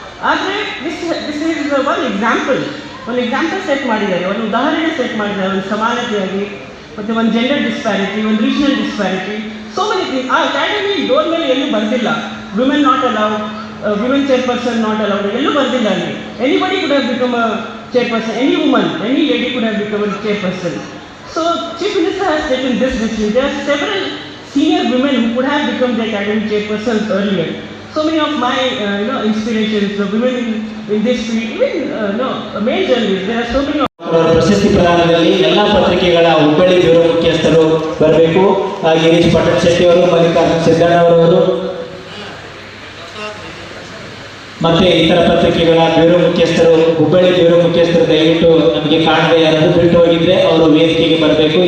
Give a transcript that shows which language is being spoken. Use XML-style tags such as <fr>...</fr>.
<kn>ಆದರೆ</kn> <en>this is</en> <kn>ಒಂದು example set ಮಾಡಿದ್ದಾರೆ, ಒಂದು ಉದಾಹರಣೆ ಸೆಟ್ ಮಾಡಿದ್ದಾರೆ, ಒಂದು ಸಮಾನತೆಯಾಗಿ, ಮತ್ತು ಒಂದು ಜೆಂಡರ್ ಡಿಸ್ಪ್ಯಾರಿಟಿ, ಒಂದು regional disparity,</kn> <en>So many thing.</en> <kn>ಆ ಅಕಾಡೆಮಿ ಡೋರ್ ಮೇಲೆ ಎಲ್ಲೂ ಬರೆದಿಲ್ಲ</kn> <en>women not allowed, women chairperson not allowed,</en> <kn>ಎಲ್ಲೂ ಬರೆದಿಲ್ಲ ಅಲ್ಲಿ.</kn> <en>Anybody could have become a chairperson, any woman, any lady could have become a chairperson. So Chief Minister has taken this decision. There are several senior women who could have become the academic chairpersons earlier. So many of my inspirations, the women in this field, even male journalists, there are so many.</en> <kn>ಪ್ರಶಸ್ತಿ ಪ್ರದಾನದಲ್ಲಿ ಎಲ್ಲ ಪತ್ರಿಕೆಗಳ Hubballi bureau ಮುಖ್ಯಸ್ಥರು ಬರಬೇಕು. ಗಿರೀಶ್ ಪಟ್ಟಣ್ ಶೆಟ್ಟಿ ಅವರು, ಮಲ್ಲಿಕಾರ್ಜುನ್ ಸಿದ್ದಣ್ಣವರವರು ಮತ್ತೆ ಇತರ ಪತ್ರಿಕೆಗಳ bureau ಮುಖ್ಯಸ್ಥರು, ಹುಬ್ಬಳ್ಳಿ ಬ್ಯೂರೋ ಮುಖ್ಯಸ್ಥರು ದಯವಿಟ್ಟು ನಮಗೆ ಕಾಣದೆ ಯಾರಾದರೂ ಬಿಟ್ಟು ಹೋಗಿದ್ರೆ ಅವರು ವೇದಿಕೆಗೆ ಬರಬೇಕು.</kn>